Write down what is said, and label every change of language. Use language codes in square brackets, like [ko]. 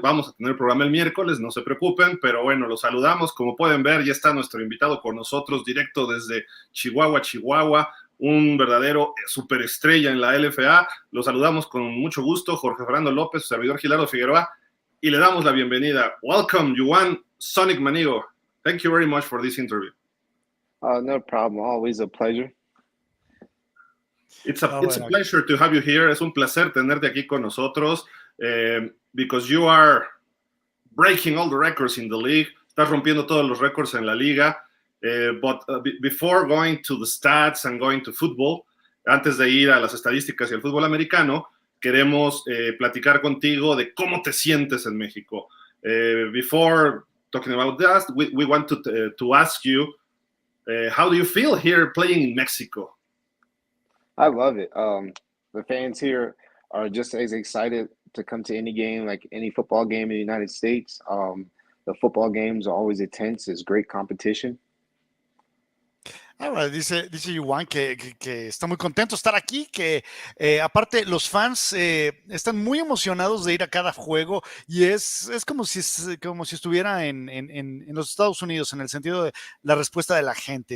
[es] Vamos a tener programa el miércoles, no se preocupen, pero bueno, los saludamos. Como pueden ver, ya está nuestro invitado con nosotros directo desde Chihuahua, Chihuahua. Un verdadero superestrella en la LFA. Lo saludamos con mucho gusto, Jorge Fernando López, su servidor Gildado Figueroa. Y le damos la bienvenida. Welcome, Juwan Manigo. [en] Thank you very much for this interview. No problem. Always a pleasure. It's a pleasure to have you here. [es] Es un placer tenerte aquí con nosotros [en] because you are breaking all the records in the league. [es] Estás rompiendo todos los récords en la liga. [en] But before going to the stats and going to football, [es] antes de ir a las estadísticas y al fútbol americano, queremos platicar contigo de cómo te sientes en México. [en] Before talking about that, we want to ask you, how do you feel here playing in Mexico? I love it. The fans here are just as excited to come to any game, like any football game in the United States. The football games are always intense. It's great competition. [es] Ahora, dice Juwan que está muy contento de estar aquí, que aparte los fans están muy emocionados de ir a cada juego y es como si estuviera en los Estados Unidos, en el sentido de la respuesta de la gente.